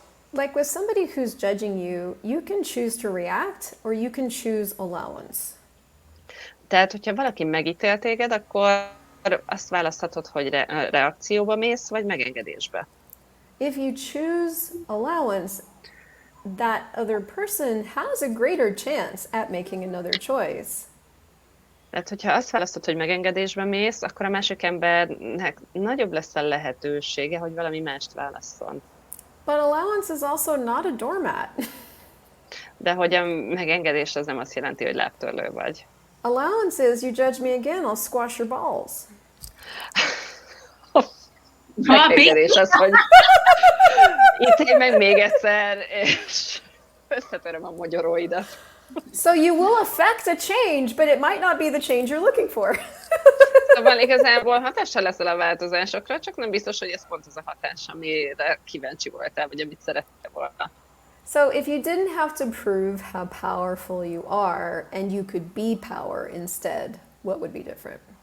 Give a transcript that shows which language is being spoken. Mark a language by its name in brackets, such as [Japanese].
[English] Like with somebody who's judging you, you can choose to react or you can choose allowance. [Hungarian] Tehát, hogyha valaki megítél téged, akkor azt választhatod, hogy reakcióba mész, vagy megengedésbe. [English] If you choose allowance, that other person has a greater chance at making another choice. [Hungarian] Tehát, hogyha azt választod, hogy megengedésbe mész, akkor a másik embernek nagyobb lesz a lehetősége, hogy valami mást válasszon. [English] But allowance is also not a doormat. [Hungarian] De hogy a megengedés az nem azt jelenti, hogy lábtörlő vagy. [English] Allowance is you judge me again, I'll squash your balls. [Hungarian] Megengedés az, hogy ítélj meg még egyszer, és összetöröm a mogyoróidat. [English] So you will affect a change, but it might not be the change you're looking for. [Hungarian] Szóval igazából hatással leszel a változásokra, csak nem biztos, hogy ez pont az a hatás, amire kíváncsi voltál, vagy amit szerettél volna. [English] So if you didn't have to prove how powerful you are and you could be power instead, what would be different?